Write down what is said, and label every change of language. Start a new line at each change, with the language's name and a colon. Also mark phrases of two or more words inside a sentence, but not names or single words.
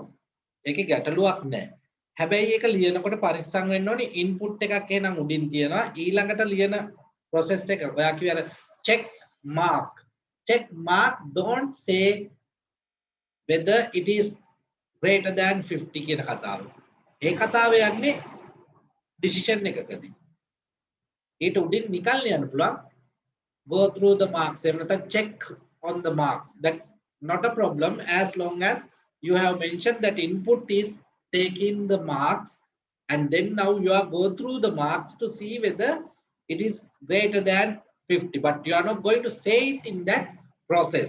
Sinhala: ඒකේ ගැටලුවක් නැහැ. හැබැයි ඒක ලියනකොට පරිස්සම් වෙන්න ඕනේ ඉන්පුට් එකක් එහෙනම් උඩින් තියෙනවා ඊළඟට ලියන process එක ඔයා කිව්වේ අර
English: check mark don't say whether it is greater than 50
Sinhala: කියන කතාව. ඒ කතාව යන්නේ decision එකකදී. ඊට උඩින් නිකන් ලියන්න පුළුවන්
English: go through the marks
Sinhala: එහෙම නැත්නම්
English: check on the marks. That's not a problem as long as you have mentioned that input is taking the marks and then now you are go through the marks to see whether it is greater than 50, but you are not going to say it in that process.